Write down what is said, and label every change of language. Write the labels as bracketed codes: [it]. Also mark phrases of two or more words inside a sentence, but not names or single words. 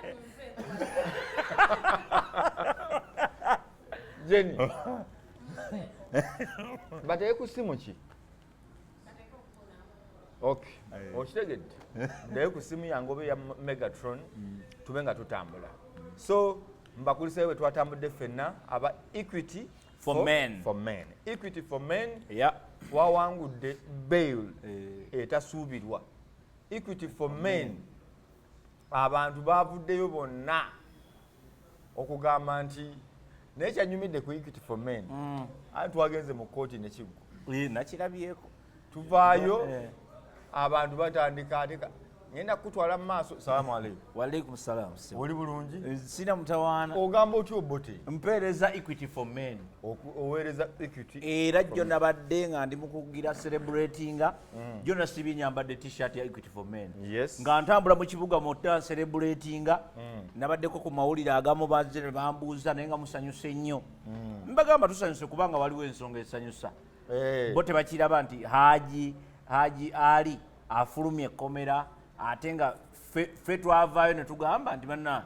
[lg] Bateye ku simu ki? Okay. Okitegedde. Ndaye ku simu yange oba ya Megatron tube nga tutambula. So mbakuliseeyo bwe twatambudde ffenna aba Equity for men. Equity for men. Yeah. Wawangudde bail etasuubirwa. Equity for men. Abantu bavuddeyo bonna okugamba nti naye kyanyumidde ku Equity for men. Ati twagenze mu kkooti ne kiggwa. Nakirabyeko. Tuvaayo abantu batandika ateka ngenda kutwala mu maaso. [ar] Salamu alaikum. Walaikum salam. [lg] Oli bulungi? Sina mutawaana. Ogamba otyo bote? Mpeereza Equity for men. Oweereza Equity. Era jjo nabadde nga ndi mu kugira celebratinga. Jjo nasibye nyambadde t-shirt ya Equity for men. Yes. Nga ntambula mu kibuga mota celebratinga. Nabaddeko ku mawulire agamu bazze ne bambuuza naye nga musanyuse nnyo. Mbagamba tusanyuse kubanga waliwo ensonga esanyusa. Bo tebakiraba nti Haji ali afulumye ekkomera ate nga ffe twavaayo ne tugamba nti banna